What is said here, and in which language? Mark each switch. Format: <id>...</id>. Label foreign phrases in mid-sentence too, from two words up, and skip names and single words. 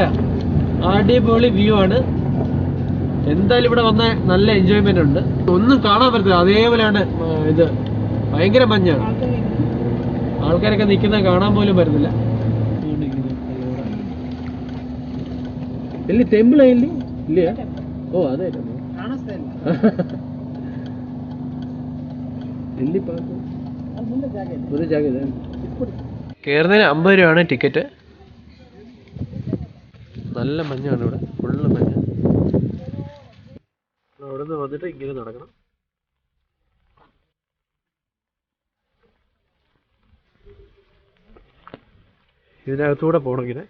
<ml>അടിപൊളി വ്യൂ ആണ്. എന്തായാലും ഇവിടെ വന്ന നല്ല എൻജോയ്മെന്റ് ഉണ്ട്. ഒന്നും കാണാൻ പറ്റത്തില്ല, അതേപോലെയാണ് ഇത്. ഭയങ്കര മഞ്ഞാണ്. ആൾക്കാരൊക്കെ നിൽക്കുന്ന കാണാൻ പോലും പറ്റുന്നില്ല.</ml> <kn>ಇಲ್ಲಿ ಟೆಂಪಲ್ ಇಲ್ಲಿ ಇಲ್ಲಿ ಓ ಅದೇ ಕಾಣಿಸ್ತಾ ಇಲ್ಲ ಇಲ್ಲಿ ಪಾರ್ಕ್ ಮುಂದೆ ಜಾಗ ಇದೆ.</kn> <ml>കയറുന്നതിന് 50 രൂപയാണ് ടിക്കറ്റ്. നല്ല മഞ്ഞാണ് ഇവിടെ, ഫുള്ള് മഞ്ഞ. അവിടെ നിന്ന് വന്നിട്ട് ഇങ്ങനെ നടക്കണം. ഇതിനകത്തൂടെ പോകണം.</ml>